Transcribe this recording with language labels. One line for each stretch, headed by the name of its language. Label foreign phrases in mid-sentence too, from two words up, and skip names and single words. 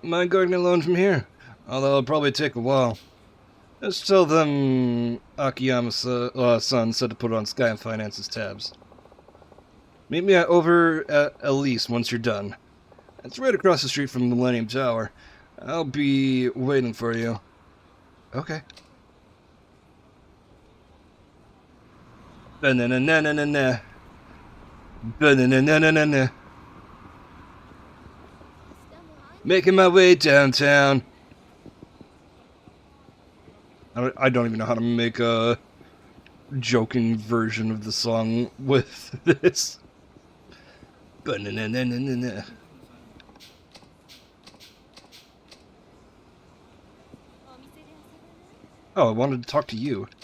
English: Mind going alone from here? Although it'll probably take a while. Just tell them Akiyama's son said to put it on Sky and Finance's tabs. Meet me over at Elise once you're done. It's right across the street from Millennium Tower. I'll be waiting for you. Okay. Ba-na-na-na-na-na-na. Ba-na-na-na-na-na-na. Making my way downtown. I don't even know how to make a joking version of the song with this. Ba-na-na-na-na-na-na. Oh, I wanted to talk to you.